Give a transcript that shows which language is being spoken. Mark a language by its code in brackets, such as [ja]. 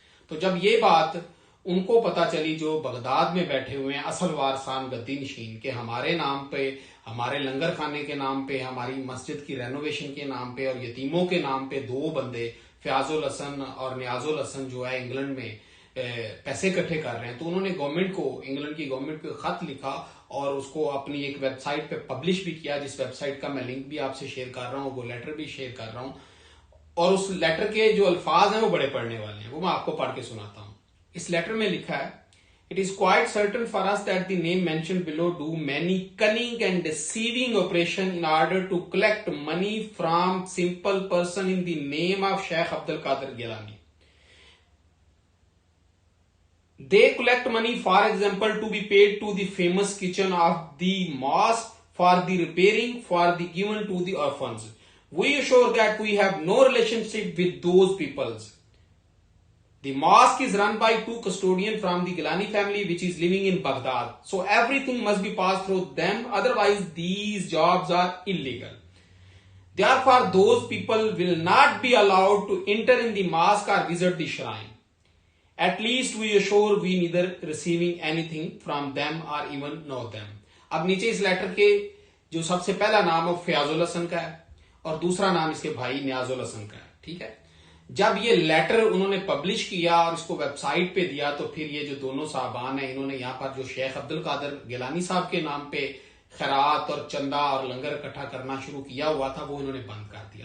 [ur] تو جب یہ بات ان کو پتا چلی جو بغداد میں بیٹھے ہوئے ہیں اصل وارثان گدی نشین، کہ ہمارے نام پہ، ہمارے لنگر خانے کے نام پہ، ہماری مسجد کی رینوویشن کے نام پہ اور یتیموں کے نام پہ دو بندے فیاض الحسن اور نیاز الحسن جو ہے انگلینڈ میں پیسے اکٹھے کر رہے ہیں، تو انہوں نے گورنمنٹ کو، انگلینڈ کی گورنمنٹ کو خط لکھا اور اس کو اپنی ایک ویب سائٹ پہ پبلش بھی کیا، جس ویب سائٹ کا میں لنک بھی آپ سے شیئر کر رہا ہوں، وہ لیٹر بھی شیئر کر رہا ہوں. اور اس لیٹر کے جو الفاظ ہیں وہ بڑے پڑھنے والے ہیں، وہ میں آپ کو پڑھ کے سناتا ہوں. اس لیٹر میں لکھا ہے: [en] It is quite certain for us that the name mentioned below do many cunning and deceiving operation in order to collect money from simple person in the name of Sheikh Abdul Qadir Gilani. They collect money, for example, to be paid to the famous kitchen of the mosque, for the repairing, for the given to the orphans. We assure that we have no relationship with those peoples. The mosque is run by two custodians from the Gilani family which is living in Baghdad. So everything must be passed through them, otherwise these jobs are illegal. Therefore those people will not be allowed to enter in the mosque or visit the shrine. At least we assure we neither receiving anything from them or even know them. [ur] اب نیچے اس letter کے جو سب سے پہلا نام ہے فیاض الحسن کا ہے اور دوسرا نام اس کے بھائی نیاز الحسن کا ہے. ٹھیک ہے، جب یہ لیٹر انہوں نے پبلش کیا اور اس کو ویب سائٹ پہ دیا تو پھر یہ جو دونوں صاحبان ہیں انہوں نے یہاں پر جو شیخ عبد القادر گیلانی صاحب کے نام پہ خیرات اور چندہ اور لنگر اکٹھا کرنا شروع کیا ہوا تھا وہ انہوں نے بند کر دیا.